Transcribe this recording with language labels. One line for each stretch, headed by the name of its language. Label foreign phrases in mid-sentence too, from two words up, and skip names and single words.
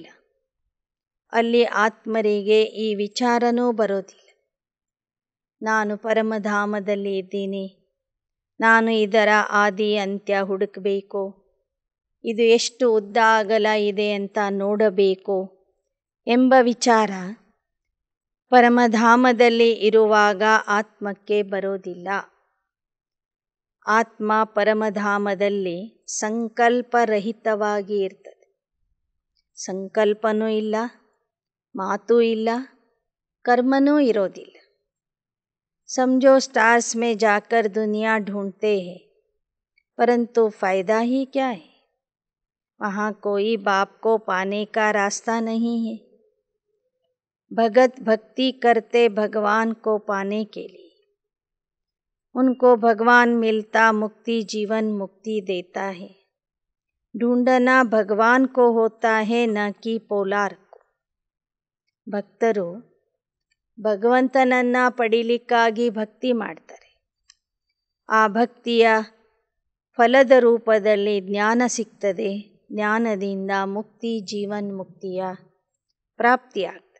Kannada: ಅಲ್ಲಿ ಆತ್ಮರಿಗೆ ಈ ವಿಚಾರನೂ ಬರೋದಿಲ್ಲ, ನಾನು ಪರಮಧಾಮದಲ್ಲಿ ಇದ್ದೀನಿ, ನಾನು ಇದರ ಆದಿ ಅಂತ್ಯ ಹುಡುಕಬೇಕು, ಇದು ಎಷ್ಟು ಉದ್ದ ಅಗಲ ಇದೆ ಅಂತ ನೋಡಬೇಕು ಎಂಬ ವಿಚಾರ ಪರಮಧಾಮದಲ್ಲಿ ಇರುವಾಗ ಆತ್ಮಕ್ಕೆ ಬರೋದಿಲ್ಲ. ಆತ್ಮ ಪರಮಧಾಮದಲ್ಲಿ ಸಂಕಲ್ಪರಹಿತವಾಗಿ ಇರ್ತದೆ. ಸಂಕಲ್ಪನೂ ಇಲ್ಲ, ಮಾತೂ ಇಲ್ಲ, ಕರ್ಮನೂ ಇರೋದಿಲ್ಲ.
Hindi: समझो स्टार्स में जाकर दुनिया ढूंढते हैं, परंतु फ़ायदा ही क्या है? वहाँ कोई बाप को पाने का रास्ता नहीं है. भगत भक्ति करते भगवान को पाने के लिए, उनको भगवान मिलता मुक्ति जीवन मुक्ति देता है. ढूंढना भगवान को होता है, न कि पोलार को.
Kannada: ಭಕ್ತರು ಭಗವಂತನನ್ನ ಪಡೀಲಿಕ್ಕಾಗಿ ಭಕ್ತಿ ಮಾಡ್ತಾರೆ. ಆ ಭಕ್ತಿಯ ಫಲದ ರೂಪದಲ್ಲಿ ಜ್ಞಾನ ಸಿಗ್ತದೆ. ಜ್ಞಾನದಿಂದ ಮುಕ್ತಿ ಜೀವನ್ ಮುಕ್ತಿಯ ಪ್ರಾಪ್ತಿಯಾಗ್ತದೆ.